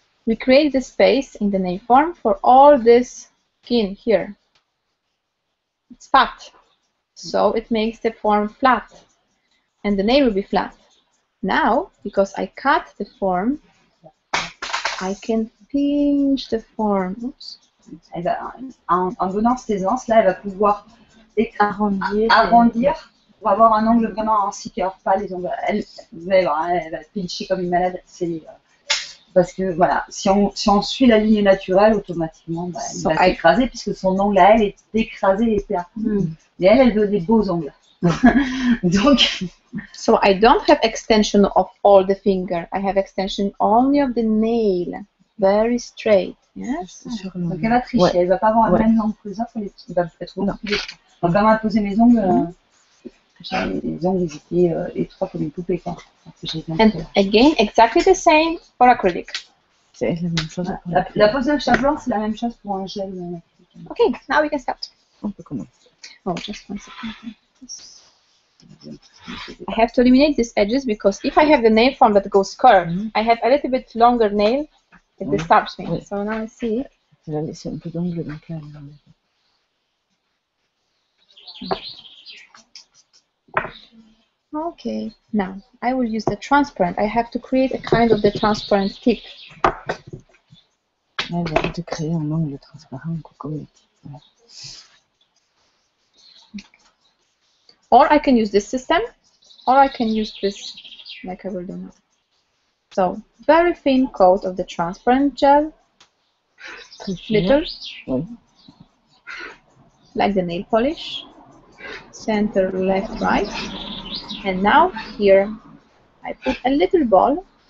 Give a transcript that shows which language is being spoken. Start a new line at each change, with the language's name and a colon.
English: we create the space in the nail form for all this skin here. It's fat, so it makes the form flat, and the nail will be flat. Now, because I cut the form, I can pinch the form. Oops.
French: En donnant ses aisance, là, elle va pouvoir arrondir pour avoir un angle vraiment ainsi qu'il n'y aura pas les ongles. Vous allez voir, elle va pincher comme une malade. Parce que voilà, si on suit la ligne naturelle, automatiquement, bah, il va s'écraser puisque son ongle à elle est écrasé et plat. Et elle veut des beaux ongles. Donc,
English: so I don't have extension of all the finger. I have extension only of the nail. Very straight. Yes.
French: Donc elle va tricher, elle va pas avoir la même langue que les autres. Elle va être beaucoup plus étroite. Donc quand elle m'a posé mes ongles, les ongles ils étaient étroits comme une poupée. Quoi.
English: And again, exactly the same for acrylic.
French: C'est la même chose. La pose de chat blanc, c'est la même chose pour un gel.
English: Okay, now we can start.
French: On peut commencer.
English: Oh, just one second. I have to eliminate these edges because if I have the nail form that goes curved, I have a little bit longer nail at the start swing. So now I see it.
French: Je vais laisser un peu d'angle donc là.
English: Okay, now I will use the transparent. I have to create a kind of the transparent tip.
French: Là, je vais créer un angle transparent comme le type.
English: Or I can use this system, or I can use this like I will do now. So, very thin coat of the transparent gel, little, like the nail polish, center, left, right, and now here I put a little ball,